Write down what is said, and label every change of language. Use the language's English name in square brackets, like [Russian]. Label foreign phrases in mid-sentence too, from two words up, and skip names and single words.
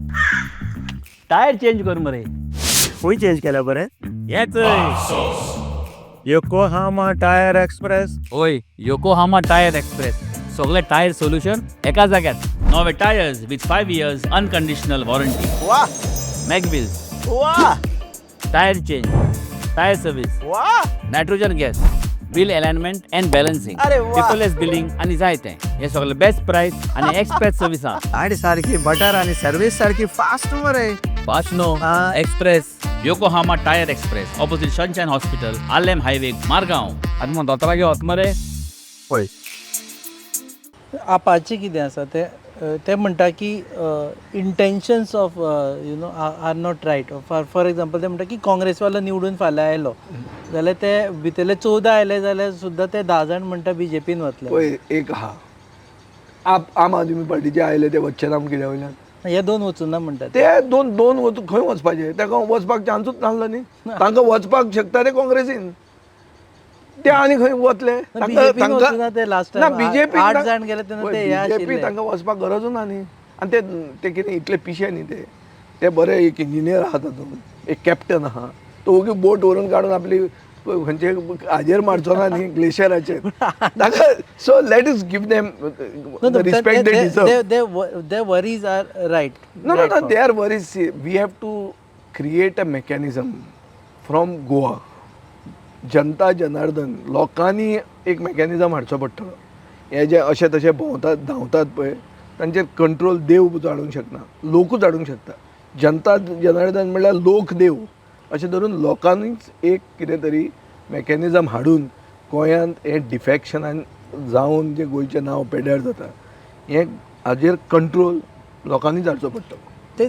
[Konkani] टायर चेंज कर मरे. खंय चेंज केल्या बरें येच योकोहामा टायर एक्सप्रेस. ओय योकोहामा टायर एक्सप्रेस सगळे टायर सोल्युशन एका जाग्यार. [English] नवे tyres with 5 years unconditional warranty. वाह mag wheels वाह tyre change tyre service वाह nitrogen gas wheel alignment and balancing [Konkani] अरे वा. [English] paperless billing [Konkani] आनी जायतें हे सगळे [English] best price [Konkani] आनी एक्सप्रेस सर्विसां. गाडी सारकी बटर आणि सर्विस सारकी फास्ट मरे. [English] fast no Express Yokohama Tyre Express opposite Sunshine Hospital Alem highway Margao. [Konkani] आनी मग दोतोरा घेवत मरे. पळय आपाचें कितें आसा ते म्हणटा की [English] intentions of you know are not right. [Konkani] फॉर एग्जाम्पल ते म्हणटा की काँग्रेसवालो निवडून फाल्यां आयलो जाल्यार ते भितरले 14 आयले जाल्यार सुद्दां ते 10 जाण म्हणटा बीजेपीन वतले. पळय एक आहा आम आदमी पार्टीचे आयले ते वच्चे नाम कित्या वयल्यान हे दोन वचून ना म्हणटात ते दोन वचून खंय वचपाचे ताका वचपाक चान्सूच नासलो न्ही. तांकां वचपाक शकता ते काँग्रेसीन ते आनी खंय वतले. बीजेपीन वचूना ते लास्ट ना टायम बीजेपी 8 जाण गेले तेन्ना ते हे बीजेपी आशिल्ले. तांकां वचपाक गरजूच ना न्ही. आनी ते कितें इतले पिशे न्ही ते बरे एक इंजिनियर आहा तातूंत एक कॅप्टन आहा तो ओगी बोट व्हरून काडून आपली खंयचे हाजेर मारचो ना न्ही ग्लेशियराचेर ताका. [English] so let us give them respect they deserve. Their worries are right. No, they are worries. See, we have to create a mechanism from Goa. [Konkani] जनता जनार्दन लोकांनी एक मेकॅनिझम हाडचो पडटलो. हे जे अशे तशे भोंवतात धांवतात पळय तांचेर कंट्रोल देव हाडूंक शकना लोकूच हाडूंक शकता. जनता जनार्दन म्हणल्यार लोक देव अशें धरून लोकांनीच एक कितें तरी मेकॅनिझम हाडून गोंयांत हे डिफॅक्शनान जावन जे गोंयचें नांव पेड्यार जाता हें हाजेर कंट्रोल लोकांनीच हाडचो पडटलो.